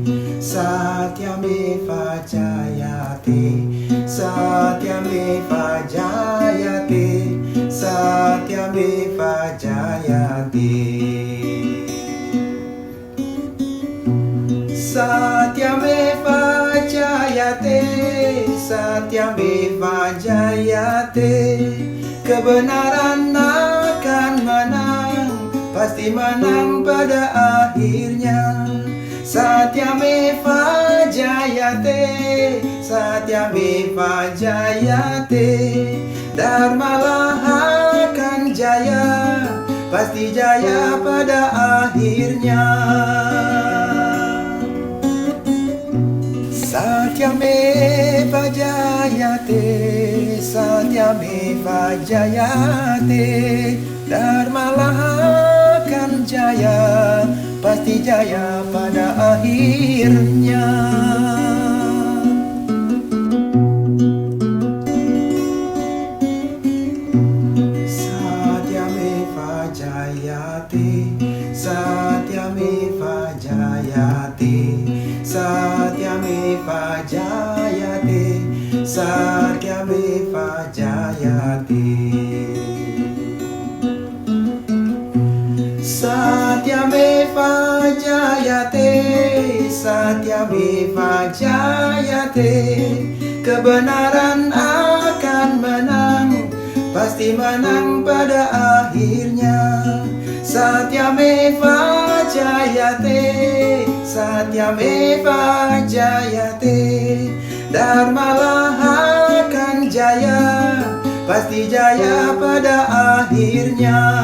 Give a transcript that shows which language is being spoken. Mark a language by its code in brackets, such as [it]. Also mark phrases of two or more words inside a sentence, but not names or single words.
[sa] सत्यमेव जयते, सत्यमेव जयते, सत्यमेव जयते. सत्यमेव जयते, सत्यमेव जयते. [id] Kebenaran akan menang, pasti menang pada akhirnya. [sa] सत्यमेव जयते, सत्यमेव जयते. [id] Dharmalah akan jaya, pasti jaya pada akhirnya. [sa] सत्यमेव जयते, सत्यमेव जयते. [id] Dharmalah akan jaya, pasti jaya pada akhirnya. [sa] सत्यमेव जयते, सत्यमेव जयते, सत्यमेव जयते, सत्यमेव जयते, Satyameva Jayate. सत्यमेव जयते, सत्यमेव जयते. [id] Kebenaran akan menang, pasti menang pada akhirnya. [sa] सत्यमेव जयते, सत्यमेव जयते. [id] Dharmalah akan jaya, pasti jaya pada akhirnya.